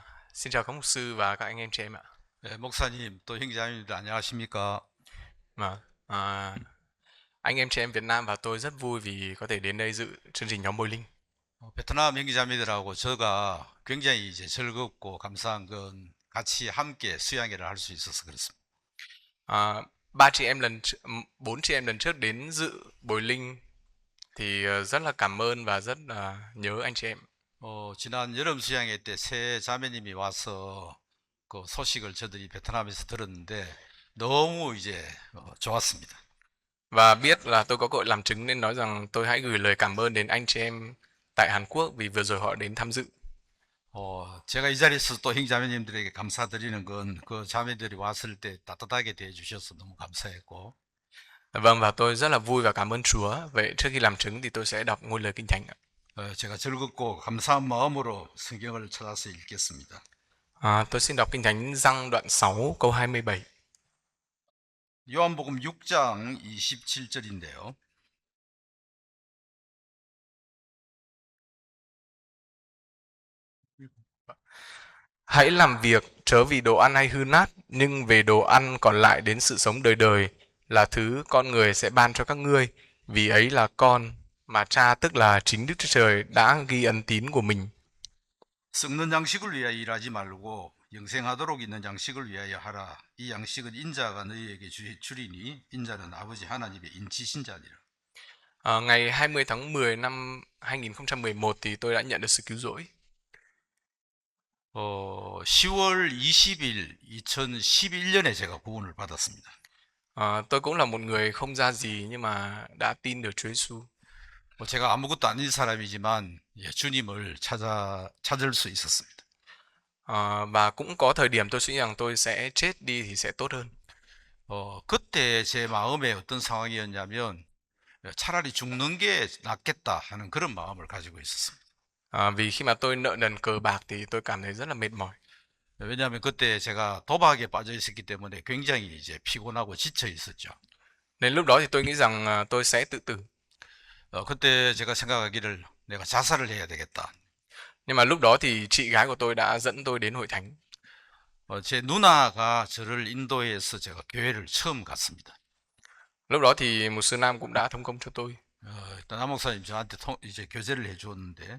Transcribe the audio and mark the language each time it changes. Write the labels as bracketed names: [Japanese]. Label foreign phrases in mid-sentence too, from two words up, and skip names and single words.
[Vietnamese] Xin chào các mục sư và các anh em chị em ạ. [Korean] 네, 목사님, 또 형제자매님들 안녕하십니까? [Vietnamese] Mà à, anh em chị em Việt Nam và tôi rất vui vì có thể đến đây dự chương trình nhóm Bồi Linh. [Korean] 베트남 형제자매들하고 저가 굉장히 이제 즐겁고 감사한 건 같이 함께 수양회를 할 수 있어서 그렇습니다. [Vietnamese] Ba chị em bốn chị em lần trước đến dự Bồi Linh thì rất là cảm ơn và rất là nhớ anh chị em. [Korean] 지난 여름 수양회 때 세 자매님이 와서 그 소식을 저들이 베트남에서 들었는데 너무 이제 좋았습니다. [Vietnamese] Và biết là tôi có cơ hội làm chứng nên nói rằng tôi hãy gửi lời cảm ơn đến anh chị em tại Hàn Quốc vì vừa rồi họ đến tham dự. [Korean] 제가 이 자리에서 또 형제자매님들에게 감사드리는 건 그 자매들이 왔을 때 따뜻하게 대해 주셔서 너무 감사했고, [Vietnamese] Vâng, và tôi rất là vui và cảm ơn Chúa. Vậy trước khi làm chứng thì tôi sẽ đọc ngôi lời Kinh Thánh ạ. [Korean] 제가 즐겁고 감사한 마음으로 성경을 찾아서 읽겠습니다. [Vietnamese] Tôi xin đọc Kinh Thánh Giăng đoạn 6 câu 27. [Korean] 요한복음 6장 27절인데요. [Vietnamese] Hãy làm việc chớ vì đồ ăn hay hư nát, nhưng về đồ ăn còn lại đến sự sống đời đời là thứ con người sẽ ban cho các ngươi, vì ấy là con mà cha tức là chính Đức Chúa Trời đã ghi ân tín của mình. [Korean] 썩는 양식을 위하여 일하지 말고 영생하도록 있는 양식을 위하여 하라. 이 양식은 인자가 너희에게 주리니 인자는 아버지 하나님의 인치신 자니라. [Vietnamese] Ngày 20 tháng 10 năm 2011 thì tôi đã nhận được sự cứu rỗi. [Korean] 10월 20일 2011년에 제가 구원을 받았습니다. [Vietnamese] Tôi cũng là một người không ra gì nhưng mà đã tin được Chúa Giêsu. [Korean] 제가 아무것도 아닌 사람이지만 주님을 찾을 수 있었습니다. [Vietnamese] Và cũng có thời điểm tôi suy nghĩ rằng tôi sẽ chết đi thì sẽ tốt hơn. [Korean] 그때 제 마음에 어떤 상황이었냐면 차라리 죽는 게 낫겠다 하는 그런 마음을 가지고 있었습니다. [Vietnamese] Vì khi mà tôi nợ nần cờ bạc thì tôi cảm thấy rất là mệt mỏi. [Korean] 왜냐하면 그때 제가 도박에 빠져 있었기 때문에 굉장히 이제 피곤하고 지쳐 있었죠. [Vietnamese] Nên lúc đó thì tôi nghĩ rằng tôi sẽ tự tử. [Korean] 그때 제가 생각하기를 내가 자살을 해야 되겠다. [Vietnamese] Nhưng mà lúc đó thì chị gái của tôi đã dẫn tôi đến hội thánh. [Korean] 제 누나가 저를 인도해서 제가 교회를 처음 갔습니다. [Vietnamese] Lúc đó thì một sư Nam cũng đã thông công cho tôi. [Korean] 일단 남 목사님 저한테 이제 교제를 해주었는데